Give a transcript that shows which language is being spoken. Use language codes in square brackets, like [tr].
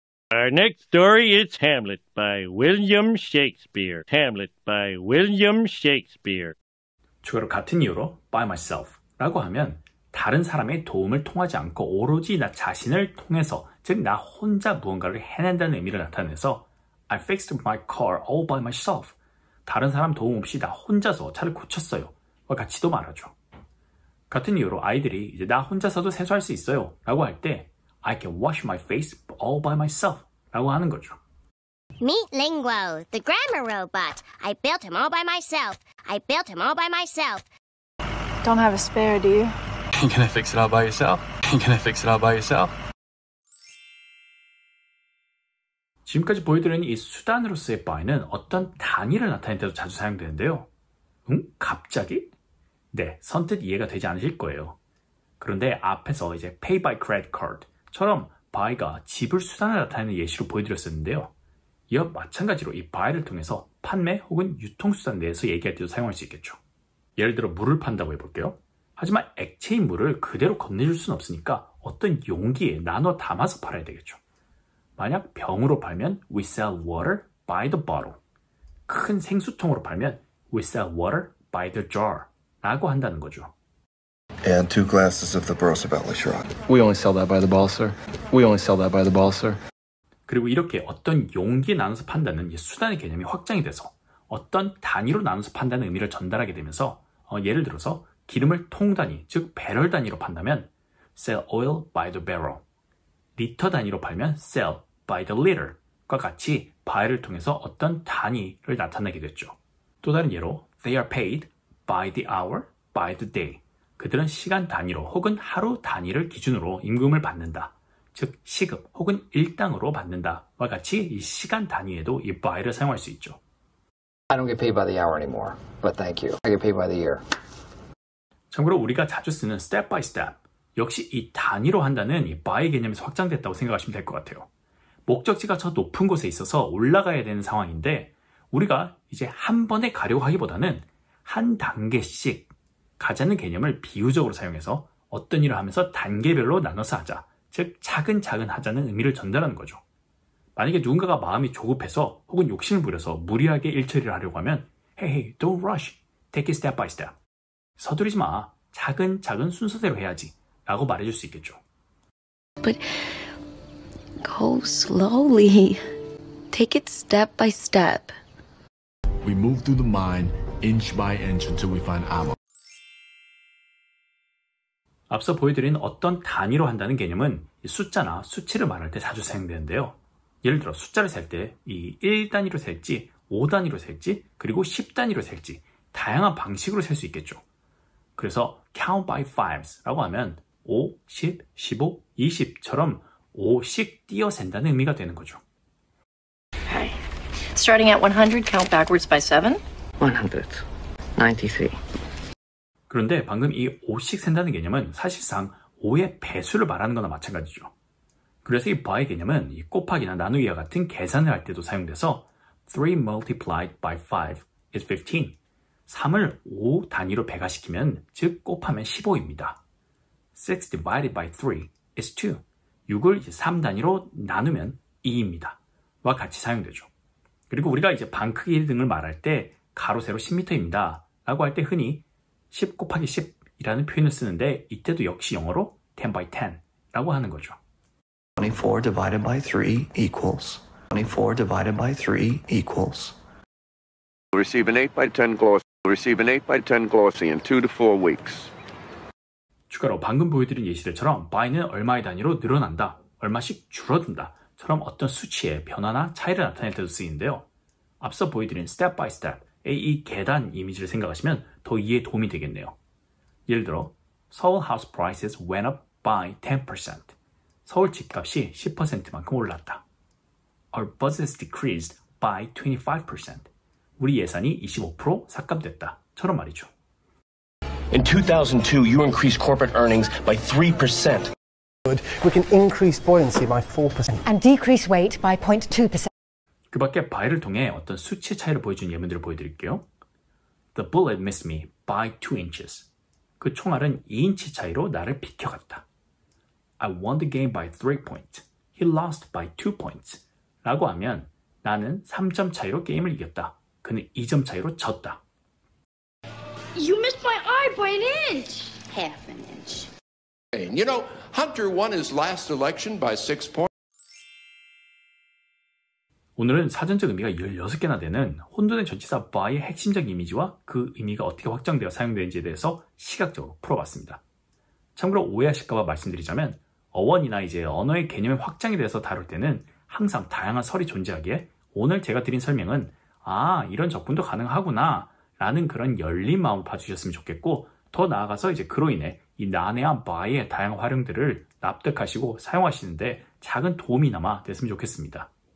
[en] Our next story is Hamlet by William Shakespeare. Hamlet by William Shakespeare. [ko] 추가로 같은 이유로 by myself 라고 하면 다른 사람의 도움을 통하지 않고 오로지 나 자신을 통해서 즉 나 혼자 무언가를 해낸다는 의미를 나타내서 [en] I fixed my car all by myself. [ko] 다른 사람 도움 없이 나 혼자서 차를 고쳤어요. 와 같이도 말하죠. 같은 이유로 아이들이 이제 나 혼자서도 세수할 수 있어요 라고 할 때 [en] I can wash my face all by myself [ko] 라고 하는 거죠. [en] Meet Linguo, the grammar robot. I built him all by myself. I built him all by myself. Don't have a spare, do you? Ain't gonna fix it all by yourself. Ain't gonna fix it all by yourself. [ko] 지금까지 보여드린 이 수단으로서의 by는 어떤 단위를 나타낼 때도 자주 사용되는데요. 갑자기? 네, 선뜻 이해가 되지 않으실 거예요. 그런데 앞에서 이제 [en] pay by credit card [ko] 처럼 by가 지불 수단을 나타내는 예시로 보여드렸었는데요. 이와 마찬가지로 이 by를 통해서 판매 혹은 유통수단 내에서 얘기할 때도 사용할 수 있겠죠. 예를 들어 물을 판다고 해볼게요. 하지만 액체인 물을 그대로 건네줄 수는 없으니까 어떤 용기에 나눠 담아서 팔아야 되겠죠. 만약 병으로 팔면 [en] we sell water by the bottle. [ko] 큰 생수통으로 팔면 [en] we sell water by the jar [ko] 라고 한다는 거죠. [en] And 2 glasses of the Brosabella Shrub. We only sell that by the ball, sir. We only sell that by the ball, sir. [ko] 그리고 이렇게 어떤 용기에 나눠서 판다는 이 수단의 개념이 확장이 돼서 어떤 단위로 나눠서 판다는 의미를 전달하게 되면서 예를 들어서 기름을 통 단위, 즉 배럴 단위로 판다면 [en] sell oil by the barrel. [ko] 리터 단위로 팔면 [en] sell by the liter [ko] 과 같이 by를 통해서 어떤 단위를 나타내게 됐죠. 또 다른 예로 [en] they are paid by the hour, by the day. [ko] 그들은 시간 단위로 혹은 하루 단위를 기준으로 임금을 받는다. 즉 시급 혹은 일당으로 받는다와 같이 이 시간 단위에도 이 by를 사용할 수 있죠. [en] I don't get paid by the hour anymore, but thank you. I get paid by the year. [ko] 참고로 우리가 자주 쓰는 step by step 역시 이 단위로 한다는 이 by 개념에서 확장됐다고 생각하시면 될 것 같아요. 목적지가 저 높은 곳에 있어서 올라가야 되는 상황인데 우리가 이제 한 번에 가려고 하기보다는 한 단계씩 가자는 개념을 비유적으로 사용해서 어떤 일을 하면서 단계별로 나눠서 하자. 즉 차근차근 하자는 의미를 전달하는 거죠. 만약에 누군가가 마음이 조급해서 혹은 욕심을 부려서 무리하게 일 처리를 하려고 하면 [en] Hey, don't rush. Take it step by step. [ko] 서두르지 마. 차근차근 순서대로 해야지. 라고 말해줄 수 있겠죠. [en] But go slowly. Take it step by step. We move through the mind inch by inch until we find ammo. [ko] 앞서 보여드린 어떤 단위로 한다는 개념은 숫자나 수치를 말할 때 자주 사용되는데요. 예를 들어 숫자를 셀 때 이 1단위로 셀지 5단위로 셀지 그리고 10단위로 셀지 다양한 방식으로 셀 수 있겠죠. 그래서 [en] count by fives [ko] 라고 하면 5, 10, 15, 20처럼 5씩 띄어 센다는 의미가 되는 거죠. [en] Okay. Starting at 100, count backwards by 7. 100. 93. [ko] 그런데 방금 이 5씩 센다는 개념은 사실상 5의 배수를 말하는 거나 마찬가지죠. 그래서 이 by 개념은 이 곱하기나 나누기와 같은 계산을 할 때도 사용돼서 [en] 3 multiplied by 5 is 15. [ko] 3을 5 단위로 배가시키면 즉 곱하면 15입니다. [en] 6 divided by 3 is 2. [ko] 6을 이제 3 단위로 나누면 2입니다. 와 같이 사용되죠. 그리고 우리가 이제 방 크기 등을 말할 때 가로 세로 10m입니다. 라고 할 때 흔히 10 곱하기 10이라는 표현을 쓰는데 이때도 역시 영어로 10 by 10 라고 하는 거죠. [en] 24 divided by 3 equals 24 divided by 3 equals Receive an 8 by 10 glossy. Receive an 8 by 10 glossy in 2 to 4 weeks. [ko] 추가로 방금 보여드린 예시들처럼 by는 얼마의 단위로 늘어난다, 얼마씩 줄어든다 처럼 어떤 수치의 변화나 차이를 나타낼 때도 쓰이는데요. 앞서 보여드린 step by step의 이 계단 이미지를 생각하시면 더 이해에 도움이 되겠네요. 예를 들어 서울 [en] house prices went up by 10%. [ko] 서울 집값이 10%만큼 올랐다. [en] Our budget decreased by 25%. [ko] 우리 예산이 25% 삭감됐다. 처럼 말이죠. [en] In 2002, you increased corporate earnings by 3%. We can increase buoyancy by 4%. And decrease weight by 0.2%. [ko] 그 밖에 by를 통해 어떤 수치 차이를 보여주는 예문들을 보여드릴게요. [en] The bullet missed me by 2 inches. [ko] 그 총알은 2인치 차이로 나를 비켜갔다. [en] I won the game by 3 points. He lost by 2 points. [ko] 라고 하면 나는 3점 차이로 게임을 이겼다. 그는 2점 차이로 졌다. [en] You missed my eye by an inch. Half an inch. You know, Hunter won his last election by 6 points. [ko] 오늘은 사전적 의미가 16개나 되는 혼돈의 전치사 by의 핵심적 이미지와 그 의미가 어떻게 확정되어 사용되는지에 대해서 시각적으로 풀어봤습니다. 참고로 오해하실까봐 말씀드리자면 어원이나 이제 언어의 개념의 확장에 대해서 다룰 때는 항상 다양한 설이 존재하기에 오늘 제가 드린 설명은 이런 접근도 가능하구나 라는 그런 열린 마음을 봐주셨으면 좋겠고, 더 나아가서 이제 그로 인해 이 난해한 by의 다양한 활용들을 납득하시고 사용하시는데 작은 도움이나마 됐으면 좋겠습니다.